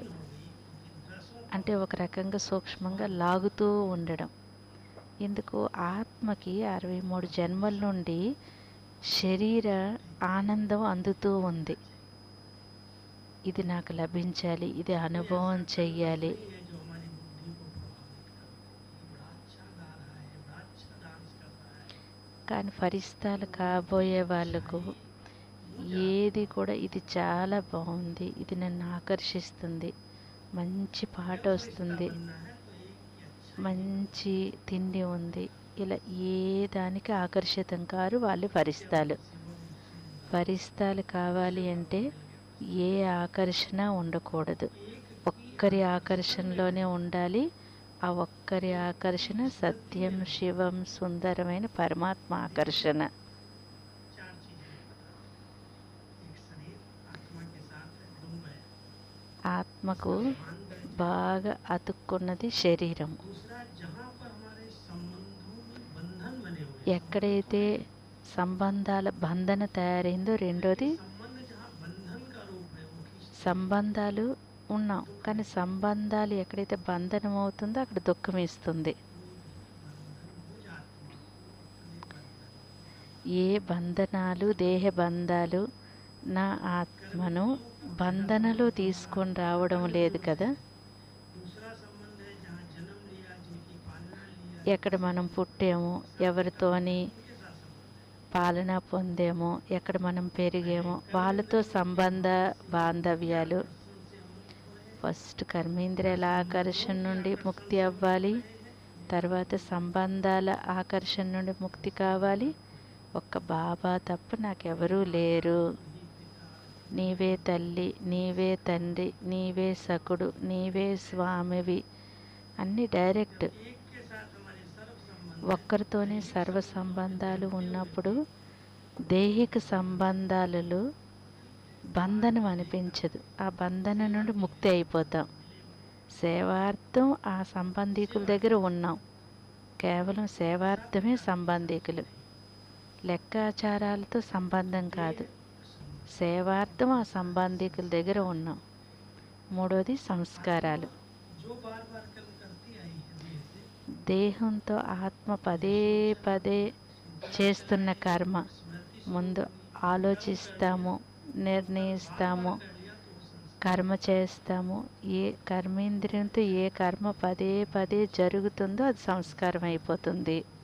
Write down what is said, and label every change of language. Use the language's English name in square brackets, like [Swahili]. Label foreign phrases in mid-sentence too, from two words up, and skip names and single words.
[Telugu] అంటే ఒక రకంగా సూక్ష్మంగా లాగుతూ ఉండడం. ఎందుకు? ఆత్మకి 63 జన్మల నుండి శరీర ఆనందం అందుతూ ఉంది. ఇది నాకు లభించాలి, ఇది అనుభవం చెయ్యాలి. [Hindi] ये जो हमारी बुद्धि को प्रभावित करता है, ये बड़ा अच्छा गा रहा है, बड़ा अच्छा डांस कर रहा है। [Telugu] కానీ ఫరిస్తాలు కాబోయే వాళ్ళకు ఏది కూడా ఇది చాలా బాగుంది, ఇది నన్ను ఆకర్షిస్తుంది, మంచి పాట వస్తుంది, మంచి తిండి ఉంది, ఇలా ఏ దానికి ఆకర్షితం కారు వాళ్ళు ఫరిస్తాలు. ఫరిస్తాలు కావాలి అంటే ఏ ఆకర్షణ ఉండకూడదు, ఒక్కరి ఆకర్షణలోనే ఉండాలి. ఆ ఒక్కరి ఆకర్షణ సత్యం, శివం, సుందరమైన పరమాత్మ ఆకర్షణ. [Hindi] चार चीजें एक शरीर आत्मा के साथ डूब गया, [Telugu] ఆత్మకు బాగా అతుక్కున్నది శరీరం. [Hindi] दूसरा जहाँ पर हमारे संबंधों में बंधन बने हुए, [Telugu] ఎక్కడైతే సంబంధాల బంధన తయారైందో, రెండోది [Hindi] संबंध जहाँ बंधन का रूप है वो खींचते [Telugu] సంబంధాలు ఉన్నాం, కానీ సంబంధాలు ఎక్కడైతే బంధనం అవుతుందో అక్కడ దుఃఖం ఇస్తుంది. [Hindi] हो जाते हैं। [Telugu] ఏ బంధనాలు, దేహ బంధాలు నా ఆత్మను బంధనలో తీసుకొని రావడం లేదు కదా. [Hindi] दूसरा संबंध है जहाँ जन्म लिया, जिनकी पालना लिया, [Telugu] ఎక్కడ మనం పుట్టామో, ఎవరితోని [Hindi] उनके साथ संबंध [Telugu] పాలన పొందామో, ఎక్కడ మనం పెరిగామో వాళ్ళతో సంబంధ బాంధవ్యాలు. ఫస్ట్ కర్మేంద్రియాల ఆకర్షణ నుండి ముక్తి అవ్వాలి, తర్వాత సంబంధాల ఆకర్షణ నుండి ముక్తి కావాలి. ఒక్క బాబా తప్ప నాకెవరూ లేరు, నీవే తల్లి, నీవే తండ్రి, నీవే సకుడు, నీవే స్వామివి అన్నీ డైరెక్ట్. [Hindi] एक के साथ हमारे सर्व संबंध [Telugu] ఒక్కరితోనే సర్వ సంబంధాలు ఉన్నప్పుడు దైహిక సంబంధాలలో బంధనం అనిపించదు, ఆ బంధనం నుండి ముక్తి అయిపోతాం. సేవార్థం ఆ సంబంధికుల దగ్గర ఉన్నాం, కేవలం సేవార్థమే సంబంధికులు, లెక్కాచారాలతో సంబంధం కాదు, సేవార్థం ఆ సంబంధికుల దగ్గర ఉన్నాం. మూడోది సంస్కారాలు. [Hindi] जो बार बार कर्म करती आई है देह से, [Telugu] దేహంతో ఆత్మ పదే పదే చేస్తున్న కర్మ, ముందు ఆలోచిస్తాము, నిర్ణయిస్తాము, కర్మ చేస్తాము. ఏ కర్మేంద్రియంతో ఏ కర్మ పదే పదే జరుగుతుందో అది సంస్కారం అయిపోతుంది.